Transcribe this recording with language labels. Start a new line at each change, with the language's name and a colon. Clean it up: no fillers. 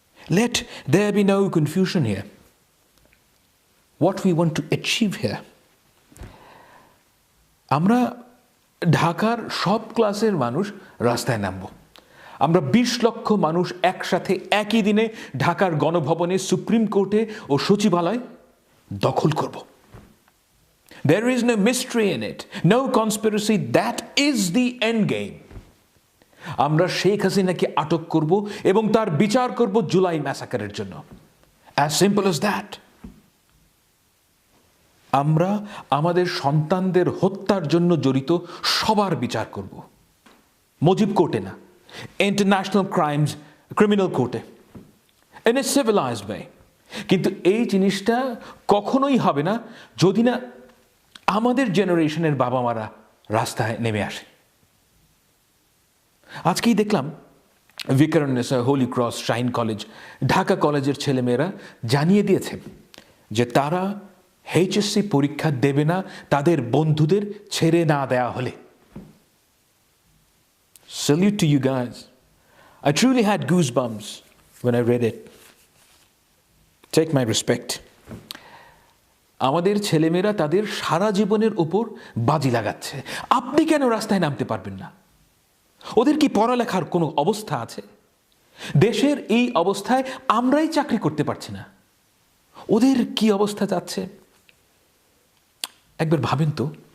English: Let there be no confusion here. What we want to achieve here.
Bangla: আমরা ঢাকার সব ক্লাসের মানুষ রাস্তায় নামব। আমরা ২০ লক্ষ মানুষ একসাথে একই দিনে ঢাকার গণভবনে, সুপ্রিম কোর্টে ও সচিবালয় দখল করব।
English: There is no mystery in it, no conspiracy, that is the end game.
Bangla: আমরা শেখ হাসিনাকে আটক করব এবং তার বিচার করব জুলাই ম্যাসাকারের জন্য।
English: As simple as that.
Bangla: আমরা আমাদের সন্তানদের হত্যার জন্য জড়িত সবার বিচার করব, মুজিব কোর্টে না, ইন্টারন্যাশনাল ক্রিমিনাল কোর্টে,
English: In a civilised way.
Bangla: কিন্তু এই জিনিসটা কখনোই হবে না যদি না আমাদের জেনারেশনের বাবা মারা রাস্তায় নেমে আসে। আজকেই দেখলাম Viqarunnisa, Holi cross, shine college, Dhaka কলেজের ছেলেমেয়েরা জানিয়ে দিয়েছে যে তারা এইচএসসি পরীক্ষা দেবে না তাদের বন্ধুদের ছেড়ে না দেওয়া হলে।
English: Salute to you guys. I truly had goosebumps when I read it. Take my respect.
Bangla: আমাদের ছেলেমেয়েরা তাদের সারা জীবনের উপর বাজি লাগাচ্ছে। আপনি কেন রাস্তায় নামতে পারবেন না? ওদের কি পড়ালেখার কোনো অবস্থা আছে? দেশের এই অবস্থায় আমরাই চাকরি করতে পারছি না, ওদের কি অবস্থা যাচ্ছে একবার ভাবেন তো।